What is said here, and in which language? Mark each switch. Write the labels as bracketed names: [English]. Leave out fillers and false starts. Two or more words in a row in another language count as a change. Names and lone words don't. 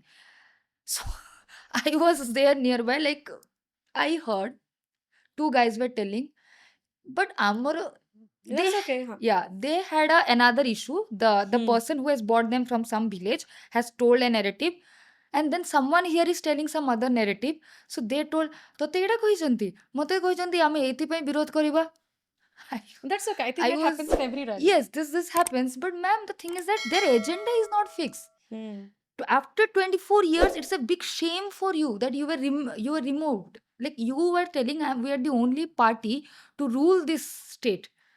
[English] So I was there nearby, like I heard two guys were telling, but Amar, they, That's okay, huh? yeah, they had another issue. The Hmm. person who has brought them from some village has told a narrative, and then someone here is telling some other narrative. So they told, [Odia] "Tote ଏଇଟା କହିଛନ୍ତି ମତେ କହିଛନ୍ତି ଆମେ ଏଇଥିପାଇଁ ବିରୋଧ କରିବା." [English] I, That's okay. I think I that was, happens in every rally. yes, this happens, but ma'am, the thing is that their agenda is not fixed. Hmm. After 24 years, it's a big shame for you that you were removed. Like you were telling, we are the only party to rule this state.